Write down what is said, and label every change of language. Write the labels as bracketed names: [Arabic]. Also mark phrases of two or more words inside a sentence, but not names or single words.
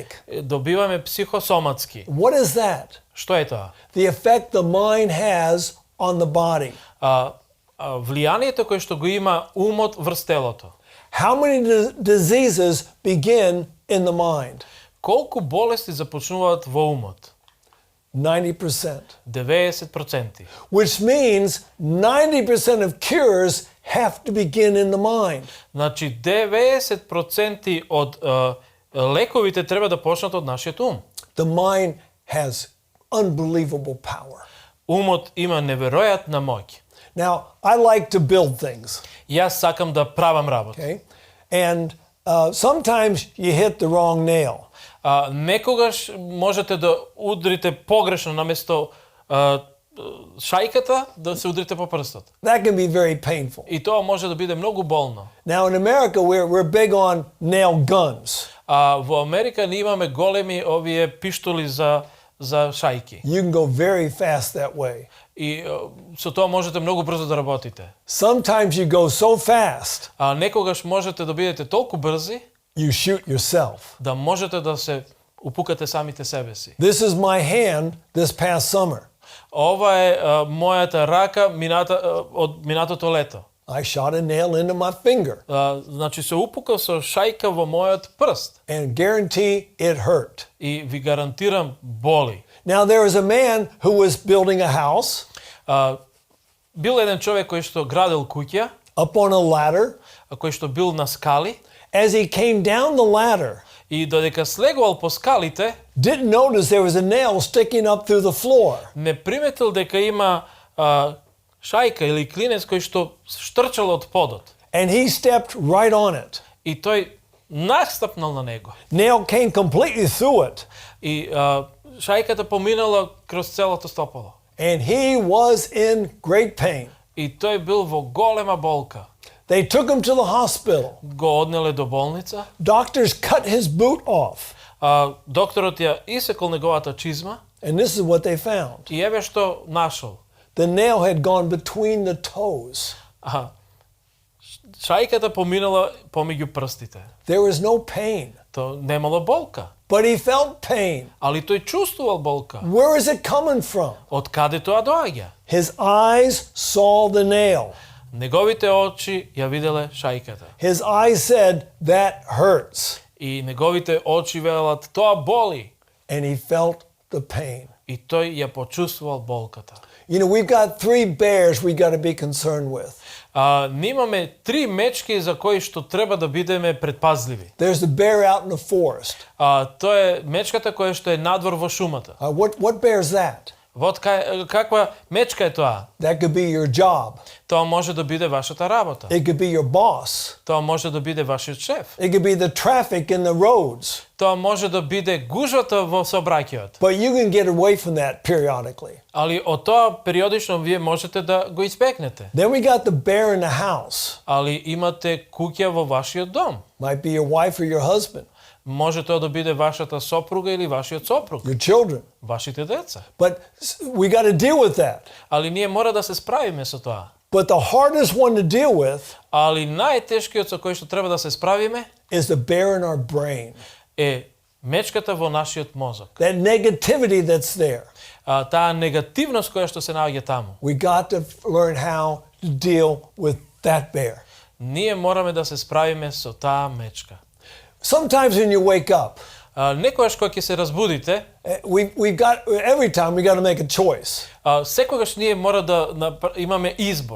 [Macedonian] добиваме психосоматски. [English] What is that? [Macedonian] Што е тоа? [English] The effect the mind has on the body. [Macedonian] Влијанието кое што го има умот врз телото. [English] How many diseases begin in the mind? [Macedonian] Колку болести започнуваат во умот? [English] 90%. [Macedonian] 90%. [English] Which means 90% of cures have to begin in the mind. [Macedonian] Значи 90% од лековите треба да почнат од нашиот ум. [English] The mind has unbelievable power. [Macedonian] Умот има неверојатна моќ. [English] Now, I like to build things, [Macedonian] Јас сакам да правам работа. [English] okay? And sometimes you hit the wrong nail. [Macedonian] Некогаш можете да удрите погрешно наместо шајката да се удрите по прстот. [English] That can be very painful. [Macedonian] И тоа може да биде многу болно. [English] Now, in America, we're big on nail guns. [Macedonian] Во Америка ние имаме големи овие пиштоли за шајки. [English] You can go very fast that way. [Macedonian] И со тоа можете многу брзо да работите. [English] Sometimes you go so fast, [Macedonian] Некогаш можете да бидете толку брзи [English] you shoot yourself. [Macedonian] да можете да се упукате самите себе си. [English] This is my hand this past summer. [Macedonian] Ова е мојата рака од минатото лето. [English] I shot a nail into my finger [Macedonian] Значи се упукал со шајка во мојот прст [English] and guarantee it hurt. [Macedonian] и ви гарантирам боли. [English] Now, there was a man who was building a house [Macedonian] Бил еден човек кој што градел куќа, [English] up on a ladder. [Macedonian] кој што бил на скали, [English] As he came down the ladder, [Macedonian] И додека слегувал по скалите, [English] didn't notice there was a nail sticking up through the floor. [Macedonian] не приметил дека има шајка или клинец кој што штрчал од подот. [English] And he stepped right on it. [Macedonian] И тој настапнал на него. [English] Nail came completely through it. [Macedonian] И шајката поминала кроз целото стопало. [English] And he was in great pain. [Macedonian] И тој бил во голема болка. [English] They took him to the hospital. [Macedonian] Го однеле до болница. [English] Doctors cut his boot off. [Macedonian] Докторот ја исекол неговата чизма. [English] And this is what they found. [Macedonian] И еве што нашол. [English] The nail had gone between the toes. [Macedonian] Шајката поминала помеѓу прстите. [English] There was no pain. [Macedonian] То немало болка. [English] But he felt pain. [Macedonian] Али тој чувствувал болка. [English] Where is it coming from? [Macedonian] Од каде тоа доаѓа? [English] His eyes saw the nail. [Macedonian] Неговите очи ја виделе шајката. [English] His eyes said, that hurts. [Macedonian] И неговите очи велат, тоа боли. [English] And he felt the pain. [Macedonian] И тој ја почувствувал болката. [English] You know, we've got 3 bears we got to be concerned with. [Macedonian] Ние имаме 3 мечки за кои што треба да бидеме предпазливи. [English] There's the bear out in the forest. [Macedonian] Тоа е мечката која што е надвор во шумата. [English] What bear is that? [Macedonian] Каква мечка е тоа? [English] That could be your job. [Macedonian] Тоа може да биде вашата работа. [English] It could be your boss. [Macedonian] Тоа може да биде вашиот шеф. [English] It could be the traffic in the roads. [Macedonian] Тоа може да биде гужвата во сообраќајот. [English] But you can get away from that periodically. [Macedonian] Али од тоа периодично вие можете да го испекнете. [English] Then we got the bear in the house. [Macedonian] Али имате куќа во вашиот дом. [English] Might be your wife or your husband. [Macedonian] Може тоа да биде вашата сопруга или вашиот сопруг. [English] Your children. [Macedonian] Вашите деца. [English] But we got to deal with that. [Macedonian] Али ние мора да се справиме со тоа. [English] But the hardest one to deal with [Macedonian] Али најтешкиот со кој што треба да се справиме [English] is the bear in our brain. [Macedonian] Е мечката во нашиот мозок. [English] That negativity that's there. [Macedonian] Таа негативност која што се наоѓа таму. [English] We got to learn how to deal with that bear. [Macedonian] Ние мораме да се справиме со таа мечка. [English] Sometimes when you wake up, [Macedonian] некогаш кога ќе се разбудите, [English] every time we got to make a choice. [Macedonian] Секогаш ние мора да имаме избор.